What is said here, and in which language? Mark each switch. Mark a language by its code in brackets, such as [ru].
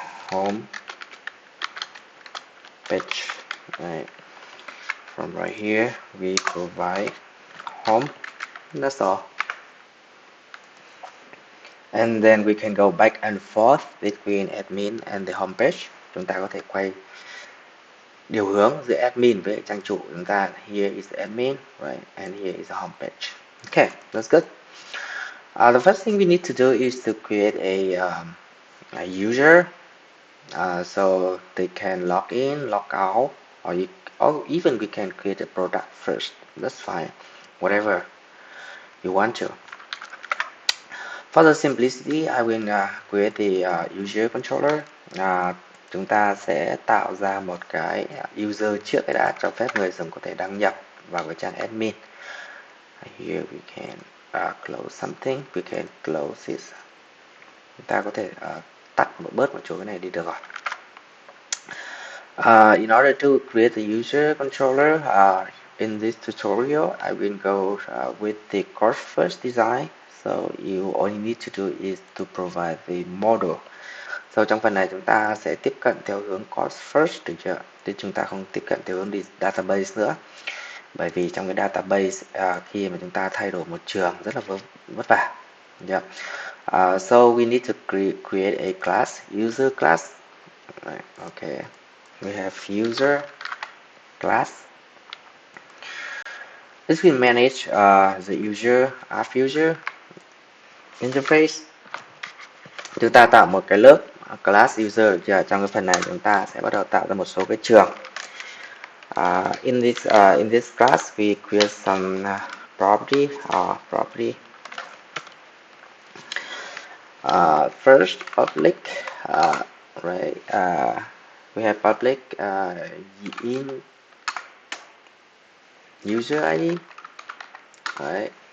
[en] Home page, right? From right here, we provide home. That's all. And then we can go back and forth between admin and the home page. [vi] Chúng ta có thể quay điều hướng giữa admin với trang chủ của chúng ta. [en] Here is the admin, right? And here is the home page. Okay, that's good. The first thing we need to do is to create a user, so they can log in, log out, or even we can create a product first. That's fine, whatever you want to. For the simplicity, I will create the user controller. [vi] Chúng ta sẽ tạo ra một cái user trước cái đã, cho phép người dùng có thể đăng nhập vào cái trang admin. [en] Here we can close something. We can close this. [vi] Chúng ta có thể tắt bớt một chỗ cái này đi được rồi. [en] In order to create the user controller, in this tutorial, I will go with the course first design. So you all you need to do is to provide the model. [vi] So trong phần này chúng ta sẽ tiếp cận theo hướng course first, được chưa? Chứ chúng ta không tiếp cận theo hướng database nữa. Bởi vì trong cái database, khi mà chúng ta thay đổi một trường rất là vất vả. Yeah. [en] So we need to create a class, user class. Right. Okay. We have user class. This will manage the user, app user interface. [vi] Chúng ta tạo một cái lớp class user, được chưa? Trong cái phần này chúng ta sẽ bắt đầu tạo ra một số cái trường. [en] In this class we create some property. First public, right? We have public in user ID, right?